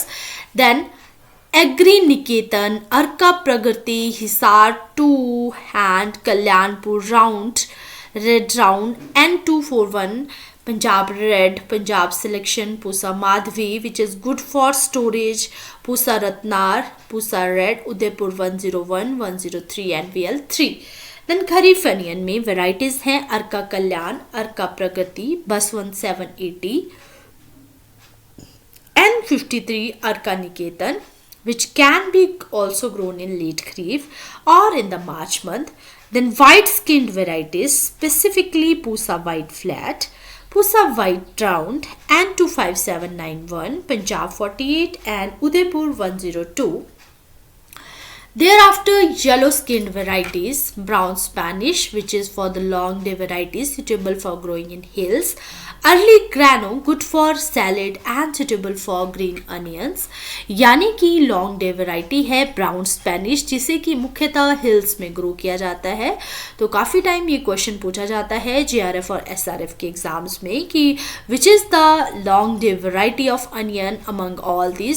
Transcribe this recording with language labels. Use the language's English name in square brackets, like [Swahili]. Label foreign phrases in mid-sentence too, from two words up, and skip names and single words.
[English] देन एग्री निकेतन, अर्का प्रगति, हिसार 2 हैंड, कल्याणपुर राउंड, रेड राउंड, N241, पंजाब रेड, पंजाब सिलेक्शन, पूसा माधवी which is good for storage, पूसा रत्नार, पूसा रेड, उदयपुर 101, 103 एंड VL3. देन खरीफ अनियन में वेराइटीज़ हैं अर्का कल्याण, अर्का प्रगति, बसवंत 780, N53 अर्का निकेतन which can be also grown in late kharif or in the March month. Then white skinned varieties, specifically Pusa white flat, Pusa white round, and 25791, Punjab 48 and Udaipur 102. Thereafter, yellow skinned varieties, brown Spanish, which is for the long day varieties suitable for growing in hills, early grano, good for salad and suitable for green onions, [Hindi] यानी कि [English] long day variety [Hindi] है ब्राउन स्पेनिश, जिसे कि मुख्यतः हिल्स में ग्रो किया जाता है. तो काफ़ी टाइम ये क्वेश्चन पूछा जाता है JRF और SRF के एग्जाम्स में कि [English] which is the long day variety of onion among all these.